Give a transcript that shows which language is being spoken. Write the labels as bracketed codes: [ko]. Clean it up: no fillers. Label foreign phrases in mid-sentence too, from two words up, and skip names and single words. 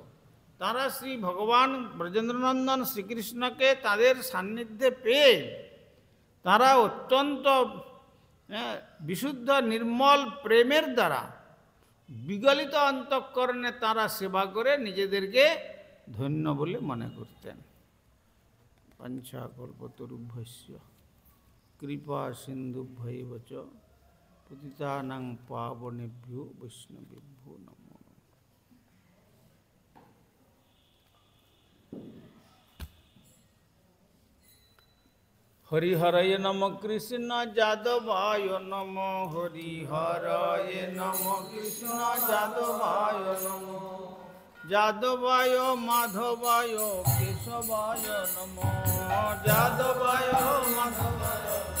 [bn] তারা শ্রী ভগবান ব্রজেন্দ্রনন্দন শ্রীকৃষ্ণকে তাদের সান্নিধ্যে পেয়ে তারা অত্যন্ত বিশুদ্ধ নির্মল প্রেমের দ্বারা বিগলিত অন্তঃকরণে তারা সেবা করে নিজেদেরকে ধন্য বলে মনে করতেন। [sa] পঞ্চাকল্পতরুভ্যস্য কৃপা সিন্ধুভ্যৈব চ পতিতানাং পাবনেভ্যো বৈষ্ণবেভ্যো নমো নমঃ। হরিহরয় নম কৃষ্ণ যাদবায় নম, হরিহরয় নম কৃষ্ণ যাদবায় নম, যাদবায় মাধবায় কেশবায় নম, যাদবায় মাধবায়